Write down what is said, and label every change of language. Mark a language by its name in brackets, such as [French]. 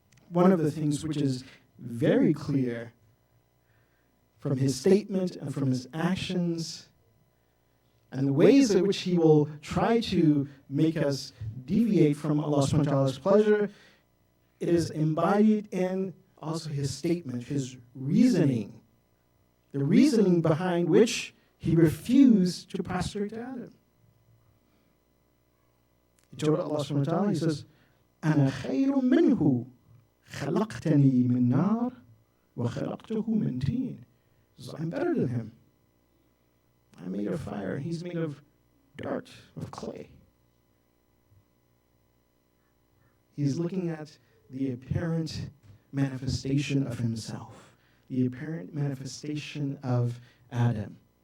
[English] One of the things which is very clear from his statement and from his actions and the ways in which he will try to make us deviate from Allah subhanahu wa ta'ala's pleasure, it is embodied in also his statement, his reasoning. The reasoning behind which he refused to prostrate to Adam. He told Allah subhanahu wa ta'ala, he says, [Arabic] أَنَا خَيْرٌ مِّنْهُ خَلَقْتَنِي مِن نَارٍ وَخَلَقْتُهُ مِن طِينٍ. [English] So I'm better than him. I'm made of fire, and he's made of dirt, of clay. He's looking at the apparent manifestation of himself, the apparent manifestation of Adam.